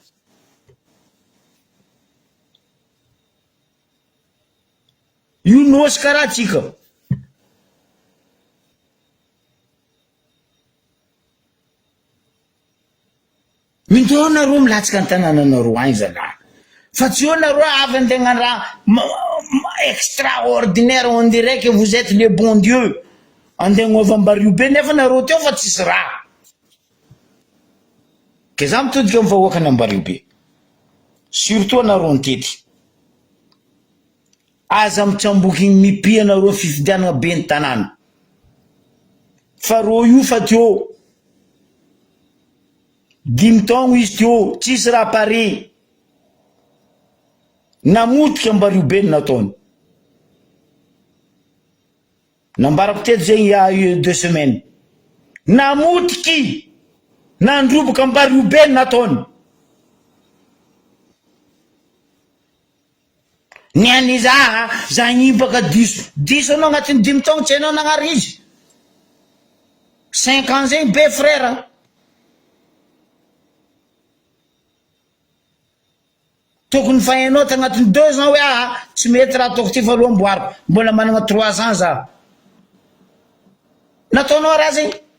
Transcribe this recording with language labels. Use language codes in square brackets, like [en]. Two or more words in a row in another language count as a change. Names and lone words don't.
[mg] io nosy karaha tsika mindao nareo milatsaka ny tanànanareo agny zalahy fa tsy eo nareo avy andeha raha [fr] extraordinaire on dirait que vous êtes le bon Dieu [mg] andeha gn'ova Ambaribe nefa nareo teo fa tsisy raha ke za mitodika amy vahoaka ny Ambaribe surtout anareo ntety aza mitsamboky mipia nareo fifidianana be ny tanàna fa ro io fa teo dimy taogno izy teo tsisy raha pare namotika Ambaribe nataony nambarako teto zegny [fr] il y a 2 semaines [mg] namotiky nandroboka Ambaribe nataony niany za nibaka diso anao agnatin'ny 5 taogno tsy hainao nagnary izy 5 ans zegny be frère tokony fa hainao tagnatin'ny 2 ans hoe tsy mety raha ataoko ty fa aloha amboariko mbola managna 3 ans za nataonao raha zegny